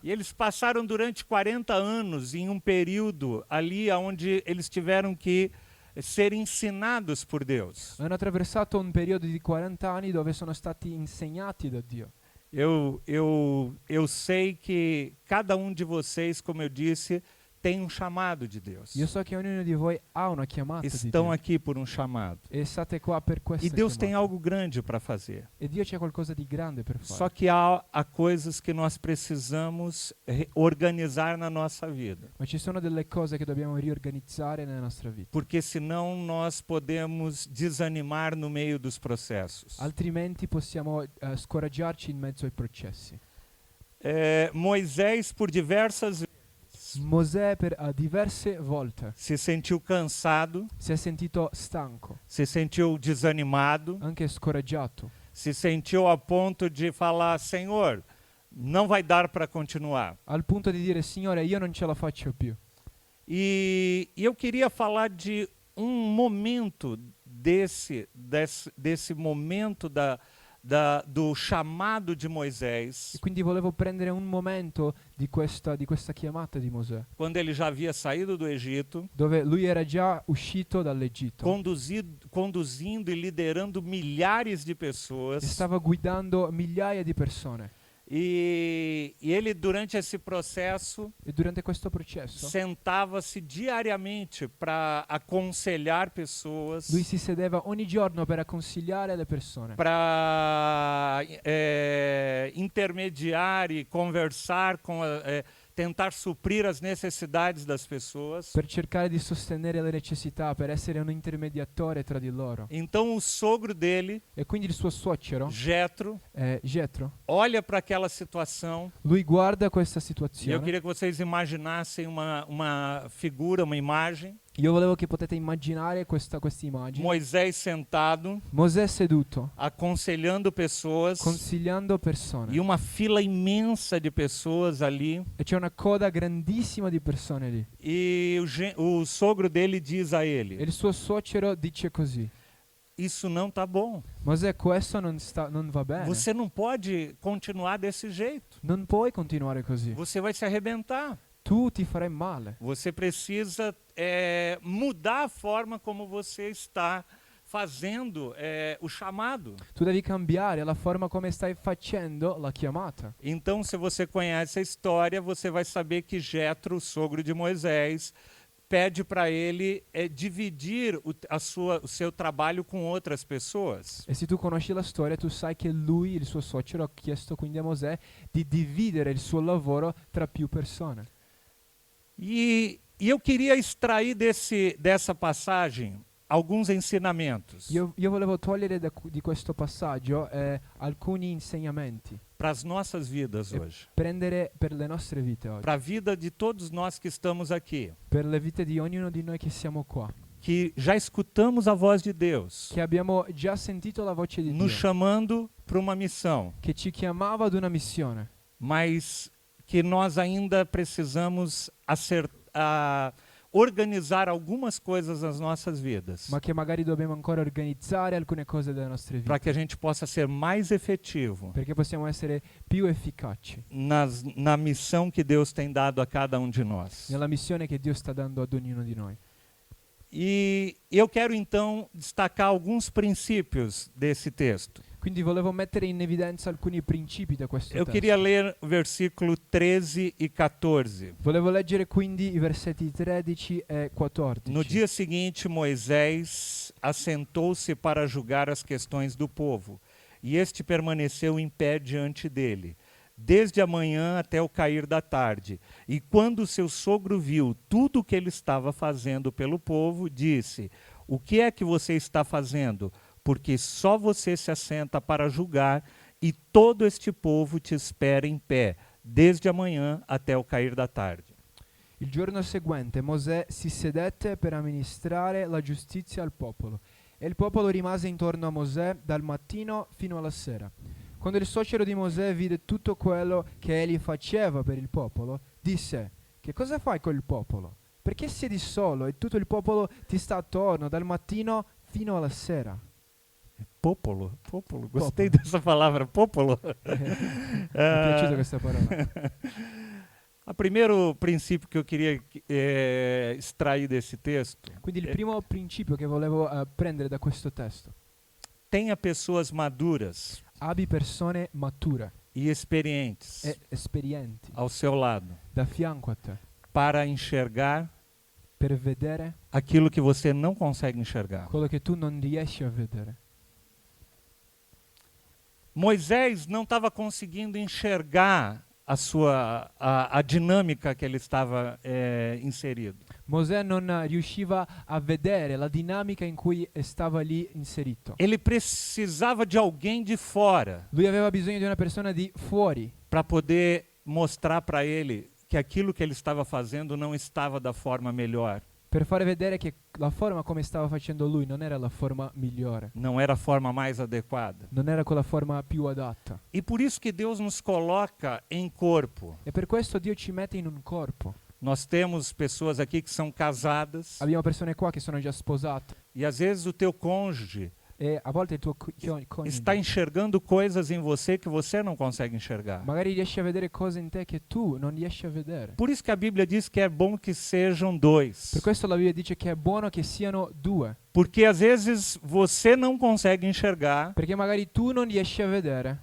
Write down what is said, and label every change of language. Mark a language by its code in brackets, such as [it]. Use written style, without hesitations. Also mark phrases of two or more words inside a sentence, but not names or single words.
[pt] E eles passaram durante 40 anos em um período ali onde eles tiveram que ser ensinados por Deus. [it] Hanno attraversato un periodo di 40 anni dove sono stati insegnati da Dio. [pt] Eu sei que cada um de vocês, como eu disse, tem um chamado de Deus. [it] Io so che ognuno di voi ha una chiamata di [pt] Estão [it] Dio. [pt] aqui por um chamado. [it] E state qua per questa [pt] E Deus tem [it] chiamata. [pt] algo grande para fazer. [it] E Dio c'è qualcosa di grande per fare. [pt] Só que há coisas que nós precisamos organizar na nossa vida. [it] Ma ci sono delle cose che dobbiamo riorganizzare nella nostra vita. [pt] Porque senão nós podemos desanimar no meio dos processos. [it] Altrimenti possiamo scoraggiarci in mezzo ai processi. [pt] Moisés, por diversas vezes, [it] Mosè diverse volte [pt] se sentiu cansado, [it] si è sentito stanco, [pt] se sentiu desanimado, [it] anche scoraggiato, [pt] se sentiu a ponto de falar: Senhor, não vai dar para continuar. [it] al punto di dire Signore io non ce la faccio più. [pt] E eu queria falar de um momento desse momento do chamado de Moisés, [it] E quindi volevo prendere un momento di questa chiamata di Mosè, [pt] quando ele já havia saído do Egito, [it] dove lui era già uscito dall'Egitto [pt] conduzindo e liderando milhares de [it] e [pt] pessoas. [it] stava guidando migliaia di persone. [pt] E ele, durante esse processo, [it] E durante questo processo [pt] sentava-se diariamente para aconselhar [it] lui [pt] pessoas, [it] si sedeva ogni giorno per consigliare le persone, [pt] para intermediar e conversar tentar suprir as necessidades das pessoas. [it] per cercare di sostenere le necessità, per essere un intermediatore tra di loro. [pt] Então o sogro dele, [it] E quindi il suo suocero, [pt] Jetro, [it] Jetro, [pt] olha para aquela situação. [it] lui guarda questa [pt] E eu [it] situazione. [pt] queria que vocês imaginassem uma figura, uma imagem. [it] Io volevo che potete immaginare questa immagine. [pt] Moisés sentado, [it] Mosè seduto, [pt] aconselhando pessoas, [it] consigliando persone. [pt] e uma fila imensa de pessoas ali. [it] E c'è una coda grandissima di persone lì. [pt] E o sogro dele diz a [it] E [pt] ele: [it] il suo suocero dice così: [pt] isso não tá bom. [it] Mosè, questo non va bene. [pt] Você não pode continuar desse jeito. [it] Non puoi continuare così. [pt] Você vai se arrebentar. [it] Tu ti farai male. [pt] Você precisa mudar a forma como você está fazendo o chamado. [it] Tu devi cambiare la forma come stai facendo la chiamata. [pt] Então, se você conhece a história, você vai saber que Jetro, o sogro de Moisés, pede para ele dividir o seu trabalho com outras pessoas. [it] E se tu conosci la storia, tu sai che lui, il suo suocero, ha chiesto quindi a Mosè di dividere il suo lavoro tra più persone. [pt] E eu queria extrair dessa passagem alguns ensinamentos [it] Io volevo togliere di questo passaggio alcuni insegnamenti, [pt] para as nossas vidas hoje, [it] prendere per le nostre vite oggi, [pt] para a vida de todos nós que estamos aqui, [it] per le vite di ognuno di noi che siamo qua, [pt] que já escutamos a voz de Deus [it] che abbiamo già sentito la voce di [pt] nos [it] Dio, [pt] chamando para uma missão, [it] che ci chiamava ad una missione, [pt] mas que nós ainda precisamos organizar algumas coisas nas nossas vidas, [it] ma che magari dobbiamo ancora organizzare alcune cose delle nostre [pt] para [it] vite, [pt] que a gente possa ser mais efetivo [it] perché possiamo essere più efficaci [pt] na missão que Deus tem dado a cada um de nós. [it] nella missione che Dio sta dando ad ognuno di noi. [pt] E eu quero então destacar alguns princípios desse texto. [it] Quindi volevo mettere in evidenza alcuni principi da questo [pt] Eu [it] testo. [pt] queria ler o versículo 13 e 14. [it] Volevo leggere quindi i versetti 13 e 14. [pt] No dia seguinte, Moisés assentou-se para julgar as questões do povo, e este permaneceu em pé diante dele, desde a manhã até o cair da tarde. E quando seu sogro viu tudo o que ele estava fazendo pelo povo, disse: o que é que você está fazendo? Porque só você se assenta para julgar, e todo este povo te espera em pé, desde a manhã até o cair da tarde. [it] Il giorno seguente Mosè si sedette per amministrare la giustizia al popolo, e il popolo rimase intorno a Mosè dal mattino fino alla sera. Quando il suocero di Mosè vide tutto quello che egli faceva per il popolo, disse: che cosa fai col popolo? Perché siedi solo e tutto il popolo ti sta attorno dal mattino fino alla sera? Popolo, [pt] gostei dessa palavra, [it] popolo. Mi è piaciuta questa parola. [pt] O primeiro princípio que eu queria extrair desse texto: [it] Quindi il primo principio che volevo prendere da questo testo: [pt] tenha pessoas maduras [it] abbi persone mature [pt] e experientes [it] e esperienti [pt] ao seu lado [it] da fianco a te [pt] para enxergar [it] per vedere [pt] aquilo que você não consegue enxergar. [it] quello che tu non riesci a vedere. [pt] Moisés não estava conseguindo enxergar a dinâmica que ele estava inserido. [it] Mosè non riusciva a vedere la dinamica in cui stava lì inserito. [pt] Ele precisava de alguém de fora [it] Lui aveva bisogno di una persona di fuori [pt] para poder mostrar para ele que aquilo que ele estava fazendo não estava da forma melhor, [it] per fare vedere che la forma come stava facendo lui non era la forma migliore, [pt] não era a forma mais adequada. [it] non era quella forma più adatta. [pt] E por isso que Deus nos coloca em corpo. [it] E per questo Dio ci mette in un corpo. [pt] Nós temos pessoas aqui que são casadas [it] Abbiamo persone qua che sono già sposate [pt] e às vezes o teu cônjuge [it] E a volte il tuo coniuge [pt] está enxergando coisas em você que você não consegue enxergar. [it] magari riesce a vedere cose in te che tu non riesci a vedere. [pt] Por isso que a Bíblia diz que é bom que sejam [it] Per [pt] dois. [it] questo la Bibbia dice che è buono che siano due, [pt] Porque às vezes você não consegue enxergar [it] perché magari tu non riesci a vedere